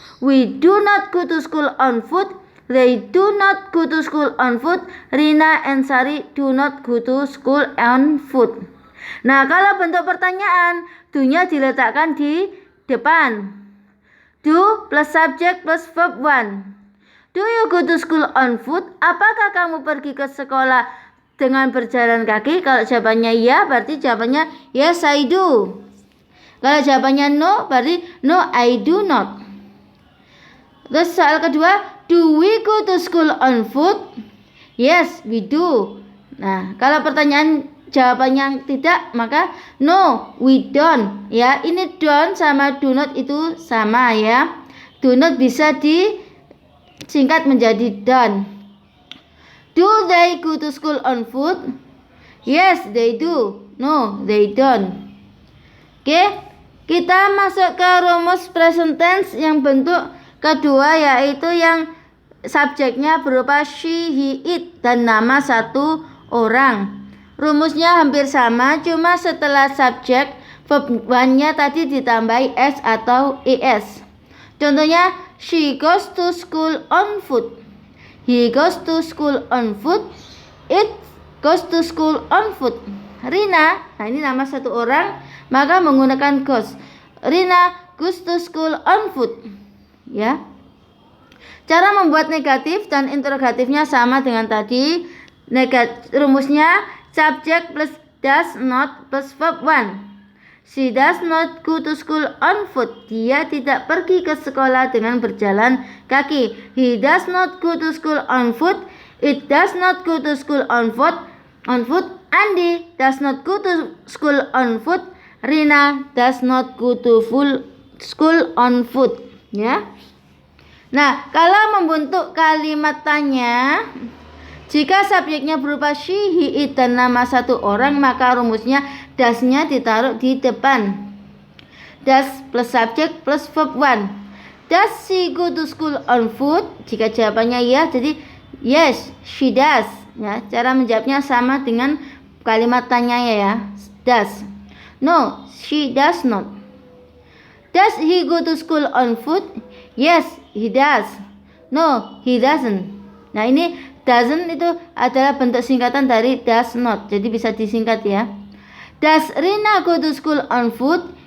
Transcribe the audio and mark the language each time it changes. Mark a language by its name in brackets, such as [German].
[English] We do not go to school on foot. They do not go to school on foot. Rina and Sari do not go to school on foot. [Indonesian] Nah, kalau bentuk pertanyaan, do-nya diletakkan di depan. [English] Do plus subject plus verb 1. Do you go to school on foot? [Indonesian] Apakah kamu pergi ke sekolah dengan berjalan kaki? Kalau jawabannya ya, berarti jawabannya [English] yes I do. [Indonesian] Kalau jawabannya no, berarti [English] no I do not. [Indonesian] Terus soal kedua, [English] do we go to school on foot? Yes, we do. [Indonesian] Nah, kalau pertanyaan jawabannya tidak, maka [English] no, we don't. [Indonesian] Ya, ini don't sama do not itu sama ya. Do not bisa disingkat menjadi don't. [English] Do they go to school on foot? Yes, they do. No, they don't. [Indonesian] Oke, kita masuk ke rumus present tense yang bentuk kedua, yaitu yang subjeknya berupa she, he, it, dan nama satu orang. Rumusnya hampir sama, cuma setelah subjek, verb 1-nya tadi ditambahi s atau es. Contohnya, [English] she goes to school on foot. He goes to school on foot. It goes to school on foot. [Indonesian] Rina, nah ini nama satu orang, maka menggunakan goes. [English] Rina goes to school on foot. Ya. [Indonesian] Cara membuat negatif dan interrogatifnya sama dengan tadi. Rumusnya [English] subject plus does not plus verb 1. She does not go to school on foot. [Indonesian] Dia tidak pergi ke sekolah dengan berjalan kaki. [English] He does not go to school on foot. It does not go to school on foot. Andi does not go to school on foot. Rina does not go to school on foot. [Indonesian] Ya. Nah, kalau membentuk kalimat tanya, jika subjeknya berupa she, he, it, dan nama satu orang, maka rumusnya does-nya ditaruh di depan. [English] Does plus subject plus verb 1. Does she go to school on foot? [Indonesian] Jika jawabannya ya, jadi [English] yes, she does. [Indonesian] Ya, cara menjawabnya sama dengan kalimat tanya ya. [English] Does. No, she does not. Does he go to school on foot? Yes, he does. No, he doesn't. [Indonesian] Nah, ini doesn't itu adalah bentuk singkatan dari does not. Jadi bisa disingkat ya. [English] Does Rina go to school on foot?